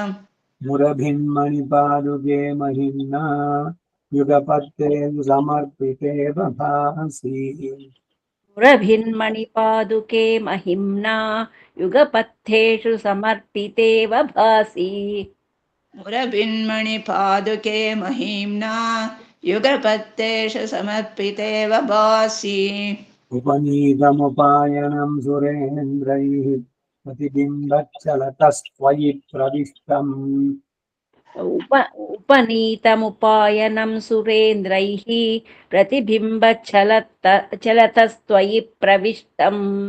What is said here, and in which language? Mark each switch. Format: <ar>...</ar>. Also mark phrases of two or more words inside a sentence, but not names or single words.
<sa>మురభిన్మణిపాదుకే మహిమ్నా యుగపత్తే సమర్పితే భాసి. మురభిన్మణిపాదుకే మహిమ్నా యుగపథ్యేషు సమర్పితేవ భాసి. मुरभिन्मणिपादुके महिम्ना युगपत्तेषु समर्पितेव भासि उपनीतमुपायनं सुरेन्द्रैः प्रतिबिम्बच्छलतस्त्वयि प्रविष्टम् उपनीतमुपायनं सुरेन्द्रैः चलतस्त्वयि प्रविष्टम्</sa>